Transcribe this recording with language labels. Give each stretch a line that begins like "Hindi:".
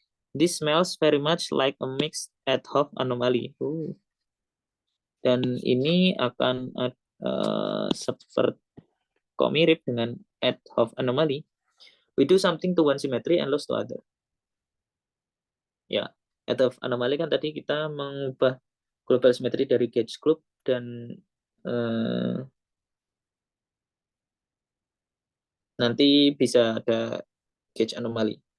English: This smells very much like a mixed Eadhoff anomaly.
Indonesian: Dan ini akan seperti kok mirip dengan Eadhoff anomaly.
English: We do something to one symmetry and lose to other.
Indonesian: Ya, Eadhoff anomaly kan tadi kita mengubah global symmetry dari gauge group dan nanti bisa ada gauge anomaly.